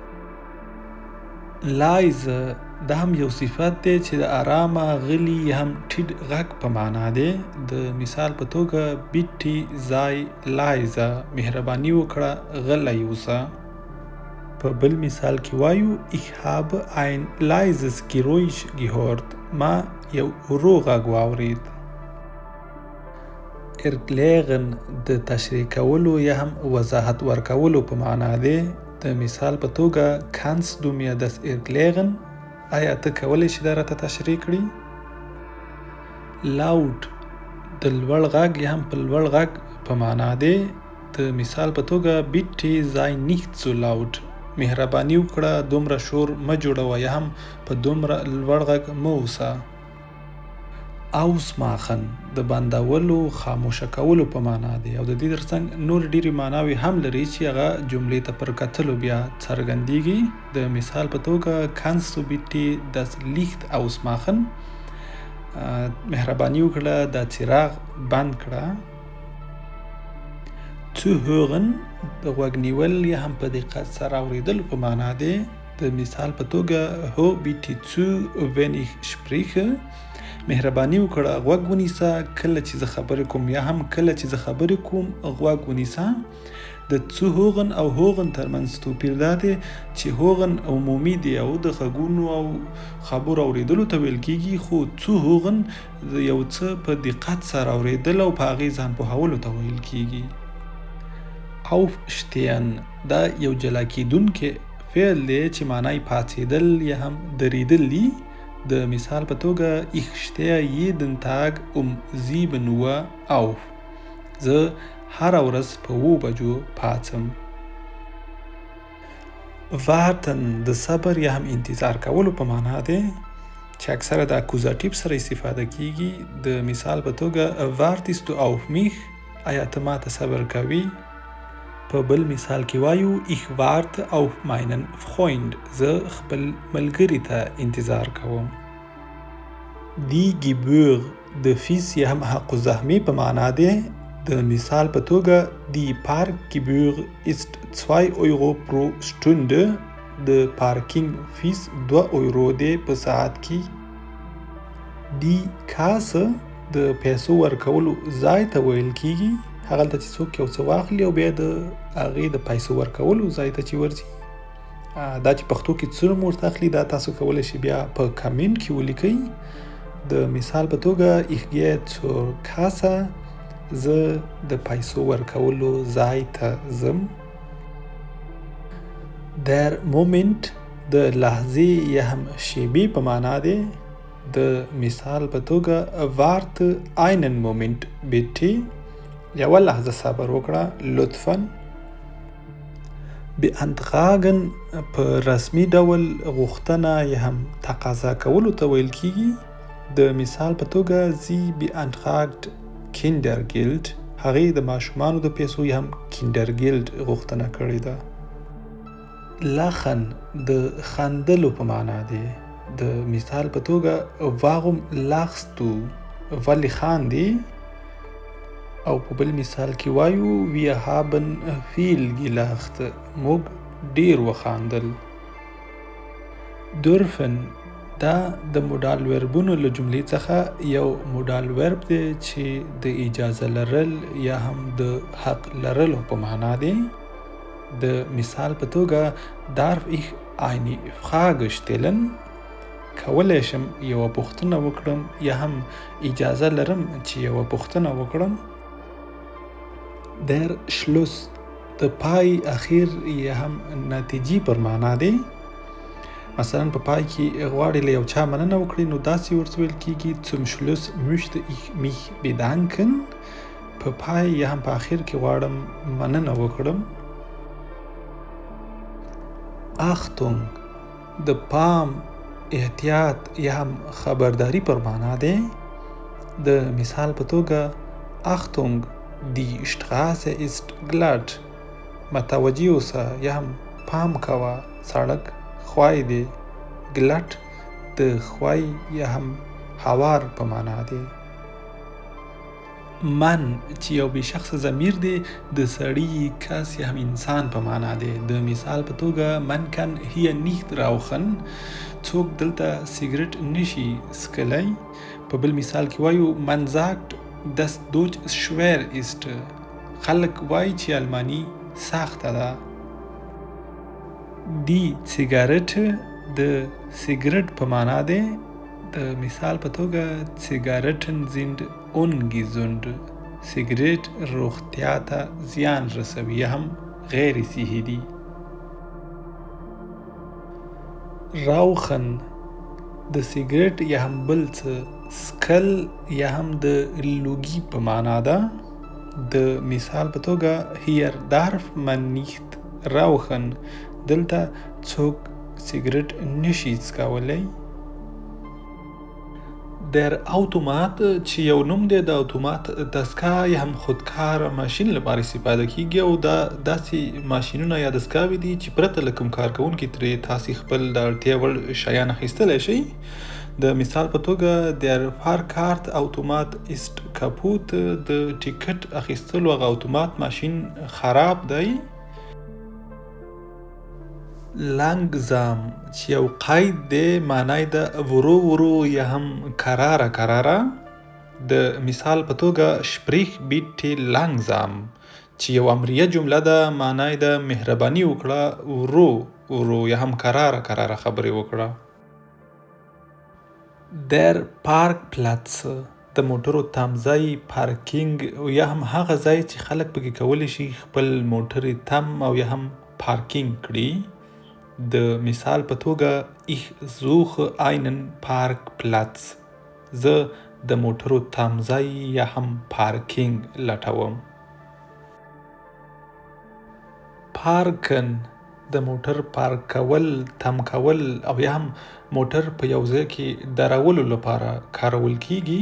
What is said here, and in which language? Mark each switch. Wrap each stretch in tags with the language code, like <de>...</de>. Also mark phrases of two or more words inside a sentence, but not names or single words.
<ps>لایزه دا هم یو صفت دی چې د آرامه، غلي یا هم ټیټ غږ په معنا دی. د مثال په توګه</ps> <de>bitte sei leise,</de> <ps>مهرباني وکړه غلی اوسه. په بل مثال کې وایو</ps> <de>ich habe ein leises Geräusch gehört،</de> <ps>ما یو ورو غږ واورید. erklären د تشریح کولو یا هم وضاحت ورکولو په معنا دی. د مثال په توګه</ps> <de>kannst du mir das erklären،</de> <ps>آیا ته کولی شې دا راته تشریح کړي. laut د لوړ غږ یا هم په لوړ غږ په معنا دی. د مثال په توګه</ps> <de>bitte sei nicht so laut،</de> <ps>مهرباني وکړه دومره شور مه جوړوه یا هم په دومره لوړ غږ مه اوسه. ausmachen د بندولو، خاموشه کولو په معنا دی او د دې ترڅنګ نور ډېرې معناوې هم لري چې هغه جملې ته پر کتلو بیا څرګندېږي. د مثال په توګه</ps> <de>kannst du bitte das Licht ausmachen،</de> <ps>مهرباني وکړه دا څراغ بند کړه. zuhören د غوږ نیول یا هم په دقت سره اورېدل په معنا دی. د مثال په توګه</ps> <de>hör bitte zu wenn ich spreche،</de> <ps>مهرباني وکړه غوږ ونیسه کله چې زه خبرې کوم یا هم کله چې زه خبرې کوم غوږ ونیسه. د zuhören او hören ترمنځ توپیر دا دی چې hören عمومي دی او د غږونو او خبرو اورېدلو ته ویل کېږي، خو zuhören د یو څه په دقت سره اورېدل او په هغې ځان پوهولو ته ویل کېږي. aufstehen دا یو جلا کېدونکی فعل دی چې معنی پاڅېدل یا هم درېدل دي. د مثال په توګه</ps> <de>ich stehe jeden Tag um 7 Uhr auf،</de> <ps>زه هره ورځ په 7 بجو پاڅم. warten د صبر یا هم انتظار کولو په معنا دی چې اکثره د اکوزاتیو سره استفاده کیږي. د مثال په توګه</ps> <de>wartest du auf mich،</de> <ps>آیا ته ما ته صبر کوي. په بل مثال کې وایو</ps> <de>ich warte auf meinen Freund،</de> <ps>زه خپل ملګري ته انتظار کوم.</ps> <de>die Gebühr</de> <ps>د فیس یا هم حق الزحمې په معنا دی. د مثال په توګه</ps> <de>die Parkgebühr ist 2 Euro pro Stunde،</de> <ps>د پارکینګ فیس 2 یورو دی په ساعت کې. die Kasse د پیسو ورکولو ځای ته ویل کېږي، هغلته چې څوک یو څه واخلي او بیا د هغې د پیسو ورکولو ځای ته چې ورځي. دا چې پښتو کې څه نوم ورته اخلي دا تاسو کولی شئ بیا په کمنټ کې ولیکئ. د مثال په توګه</ps> <de>ich gehe zur Kasse،</de> <ps>زه د پیسو ورکولو ځای ته ځم.</ps> <de>der Moment</de> <ps>د لحظې یا هم شیبې په معنا دی. د مثال په توګه</ps> <de>warte einen Moment bitte،</de> <ps>یوه لحظه صبر وکړه لطفاً. beantragen په رسمي ډول غوښتنه یا هم تقاضا کولو ته ویل کېږي. د مثال په توګه</ps> <de>sie beantragt Kindergeld،</de> <ps>هغې د ماشومانو د پیسو یا هم Kindergeld غوښتنه کړې ده. lachen د خندلو په معنا دی. د مثال په توګه</ps> <de>warum lachst du،</de> <ps>ولې خاندې. او په بل مثال کې وایو</ps> <de>wir haben viel gelacht،</de> <ps>موږ ډیر وخاندل. dürfen دا د موډال وربونو له جملې څخه یو موډال ورب دی چې د اجازه لرل یا هم د حق لرلو په معنا دی. د مثال په توګه</ps> <de>darf ich eine Frage stellen،</de> <ps>کولی شم یوه پوښتنه وکړم یا هم اجازه لرم چې یوه پوښتنه وکړم.</ps> <de>der Schluss</de> <ps>د پای، اخیر یا هم نتیجې پر معنا دی. مثلا په پای کې غواړې له یو چا مننه وکړې نو داسې ورته ویل کېږي</ps> <de>zum Schluss möchte ich mich bedanken،</de> <ps>په پای یا هم په اخر کې غواړم مننه وکړم. Achtung د پام احتیاط یا هم خبرداری پر معنا دی. د مثال په توګه</ps> <de>Achtung, die Straße ist glatt.</de> <ps>متوجه اوسه یا هم پام کوه سړک خوای دی. glatt د خوای یا هم هوار په معنا دی. من چې یو بې شخصه ضمیر دی د سړي کس یا هم انسان په معنا دی. د مثال په توګه</ps> <de>من kann hier nicht rauchen.</de> <ps>څوک دلته سیګریټ نشي څکلی. په بل مثال کې وایو</ps> <de>man sagt dass Deutsch schwer ist.</de> <ps>خلک وایي چې الماني سخته ده.</ps> <de>die Zigarette</de> <ps>د سیګریټ په معنا دی. د مثال په توګه</ps> <de>Zigaretten sind ungesund.</de> <ps>سیګریټ روغتیا ته زیان رسوي یا هم غیر صحي دي. Rauchen د سیګریټ یا هم بل څه سکل یا هم د لوګي په معنا ده. د مثال په توګه</ps> <de>hier darf man nicht rauchen.</de> <ps>دلته څوک سیګریټ نشي څکولی.</ps> <de>der Automat</de> <ps>چې یو نوم دی د اتومات دستګاه یا هم خودکار ماشین لپاره استفاده کیږي او دا داسې ماشینونه یا دستګاوې دي چې پرته له کوم کارکوونکي ترې تاسې خپل د اړتیا وړ شیان اخیستلی شئ. د مثال په توګه</ps> <de>der Fahrkart Automat ist kaputt.</de> <ps>د ټیکټ اخیستلو هغه اتومات ماشین خراب دی. langsam چې یو قید دی معنی د ورو ورو یا هم کراره کراره. د مثال په توګه</ps> <de>sprich bitte langsam</de> <ps>چې یو امریه جمله ده معنی د مهرباني وکړه ورو ورو یا هم کراره کراره خبرې وکړه.</ps> <de>der Parkplatz</de> <ps>د موټرو تمځای پارکینګ یا هم هغه ځای چې خلک پکې کولی شي خپل موټرې تم او یا هم پارکینګ کړي. د مثال په توګه</ps> <de>ich suche einen Parkplatz.</de> <ps>زه د موټرو تمځای یا هم پارکینګ لټوم. parken د موټر پارک کول، تم کول او یا هم موټر په یو ځای کې درولو لپاره کارول کیږي.</ps>